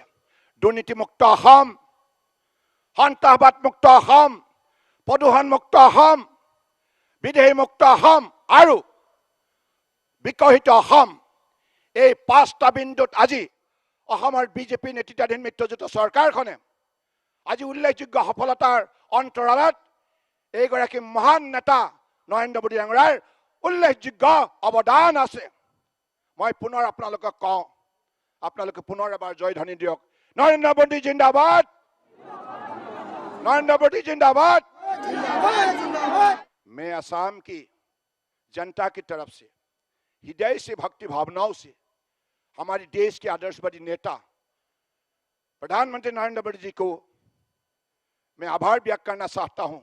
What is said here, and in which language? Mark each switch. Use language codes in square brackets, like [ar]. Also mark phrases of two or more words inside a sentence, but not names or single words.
[as] দুৰ্নীতিমুক্ত অসম, সন্ত্ৰাসবাদমুক্ত অসম, প্ৰদূষণমুক্ত অসম, বিদেশীমুক্ত অসম আৰু বিকশিত অসম, এই 5টা বিন্দুত আজি অসমৰ বিজেপি নেতৃত্বাধীন মিত্ৰজোঁট চৰকাৰখনে আজি উল্লেখযোগ্য সফলতাৰ অন্তৰালত এইগৰাকী মহান নেতা নৰেন্দ্ৰ মোদী ডাঙৰীয়াৰ উল্লেখযোগ্য অৱদান আছে। মই পুনৰ আপোনালোকক কওঁ, আপোনালোকে পুনৰ এবাৰ জয়ধ্বনি দিয়ক, নৰেন্দ্ৰ মোদী জিন্দাবাদ, [hi] नरेंद्र मोदी जिंदाबाद। मैं असम की जनता की तरफ से हृदय से भक्ति भावनाओं से हमारे देश के आदर्शवादी नेता प्रधानमंत्री नरेंद्र मोदी जी को मैं आभार व्यक्त करना चाहता हूं।